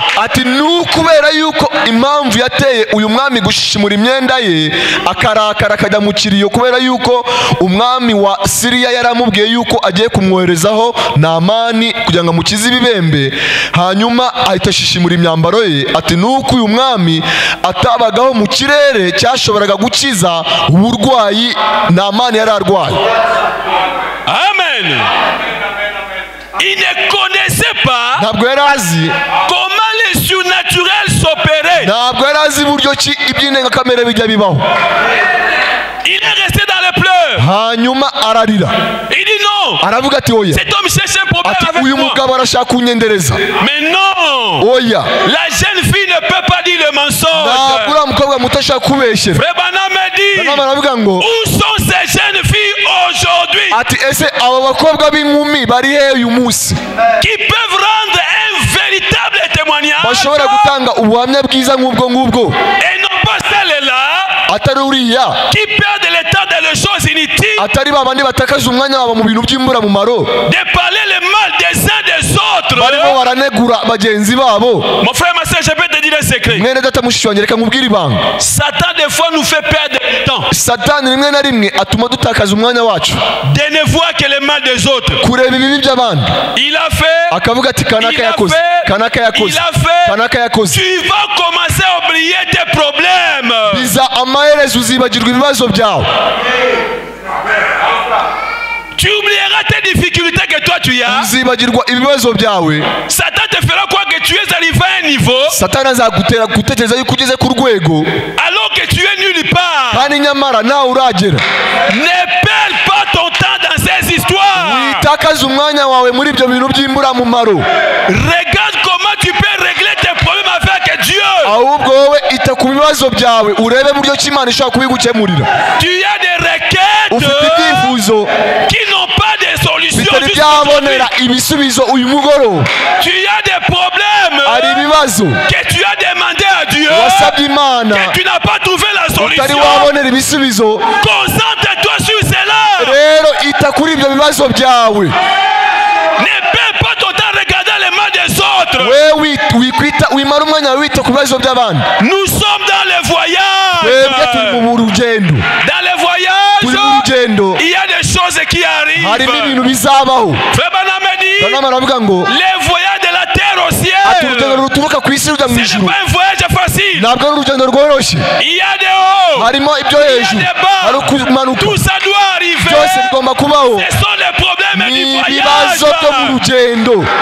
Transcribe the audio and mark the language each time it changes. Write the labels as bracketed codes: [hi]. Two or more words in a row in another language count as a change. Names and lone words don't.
[rw] ati ni ukubera yuko impamvu yateye uyu mwami gushishimura imyenda ye akarakara akajya mu kiriyo, kubera yuko umwami wa Siriya yaramubwiye yuko agiye kumwoherezaho Namani kugira ngo amukize ibibembe, hanyuma ahita ashishimura imyambaro ye. ati ni uko uyu mwami atabagaho mu kirere cyashoboraga gukiza uburwayi Namani yari arwaye. [fr] Amen. Il ne connaissait pas [rw] ntabwo yari azi [fr] comment les surnaturels s'opéraient. [rw] ntabwo yari azi uburyo ki iby'indengakamere bijya bibaho. [fr] Il est resté dans les pleurs. [rw] hanyuma ararira [fr] Il dit non. [rw] aravuga ati oya, [fr] Cet homme cherche un problème [rw] ati [fr] avec [rw] uyu [fr] moi. [rw] mugabo arashaka kunyendereza. [fr] Mais non. [rw] oya, [fr] La jeune fille ne peut pas dire le [rw] ntabwo [fr] mensonge. [rw] uriya mukobwa muto ashaka kubeshyera. [fr] Frère Branham me dit, [rw] Branham aravuga ngo [fr] où sont ces jeunes filles aujourd'hui [rw] ati ese aba bakobwa b'inkumi bari hehe uyu munsi [fr] qui peuvent rendre un véritable témoignage [rw] bashobora gutanga ubuhamya bwiza nk'ubwo ngubwo, [fr] et non pas celles-là [rw] atari uriya, [fr] qui perdent le temps dans les choses inutiles, [rw] atari ba bandi batakaza umwanya wabo mu bintu by'imburamumaro, [fr] de parler le mal des uns des autres. [rw] barimo baranegura bagenzi babo. [fr] Mon frère, ma soeur, je peux te dire un secret. [rw] mwene data mushiki wanjye, reka nkubwire ibanga. [fr] Satan des fois nous fait perdre du temps [rw] Satani rimwe na rimwe atuma dutakaza umwanya wacu [fr] de ne voir que le mal des autres. [rw] kureba ibibi by'abandi, [fr] Il a fait, [rw] akavuga ati kanaka [fr] il a [rw] yakoze, kanaka [fr] fait, [rw] yakoze, [fr] il a fait. [rw] kanaka yakoze. [fr] Tu vas commencer à oublier tes problèmes. [rw] biza amaherezo uzibagirwa ibibazo byawe. [fr] Tu oublieras tes difficultés que toi tu as. [rw] uzibagirwa ibibazo byawe. [fr] Satan te fera croire que tu es arrivé à un niveau [rw] Satani azagutera gutekereza yuko ugeze ku rwego [fr] alors que tu es nulle part. [rw] kandi nyamara nawe uragera. [fr] Ne perds pas ton temps dans ces histoires. [rw] witakaza umwanya wawe muri ibyo bintu by'imburamumaro. [fr] Regarde comment tu peux régler tes problèmes avec Dieu. [rw] ahubwo wowe ita ku bibazo byawe, urebe buryo ki Imana ishobora kubigukemurira. [fr] Tu as des [rw] ufite [fr] requêtes [rw] ibyifuzo [fr] qui n'ont pas de solution. [rw] bitari [fr] jusqu'à aujourd'hui. [rw] byabonera ibisubizo uyu mugoroba. [fr] Tu as des problèmes [rw] hari ibibazo [fr] que tu as demandé à Dieu [rw] wasabye Imana [fr] que tu n'as pas trouvé la [rw] utari [fr] solution. [rw] wabonera ibisubizo. [fr] Concentre-toi sur cela. [rw] rero ita kuri ibyo bibazo byawe. [fr] Ne perds pas ton temps regardant les mains des autres. [rw] we wimara umwanya wawe wita ku bibazo by'abandi. [fr] Nous sommes dans les [rw] twebwe turi [fr] voyages. [rw] mu rugendo, [fr] Dans les [rw] turi mu [fr] voyages, [rw] rugendo, [fr] il y a des choses qui [rw] harimo [fr] arrivent. [rw] ibintu bizabaho. [fr] Frère Branham me dit, [rw] Branham aravuga ngo [fr] les voyages de la terre au [rw] ati urugendo [fr] ciel, [rw] ruturuka ku isi rujya mu [fr] ce n'est [rw] ijuru [fr] pas un voyage facile. [rw] ntabwo ari urugendo rworoshye. [fr] Il y a des hauts, [rw] harimo ibyo [fr] il y a [rw] hejuru, [fr] des [rw] hari [fr] bas. [rw] ukumanuka, [fr] Tout ça doit arriver. [rw] byose bigomba kubaho. [fr] Ce sont les problèmes [rw] ni [fr] du [rw] ibibazo byo mu [fr] voyage. [rw] rugendo.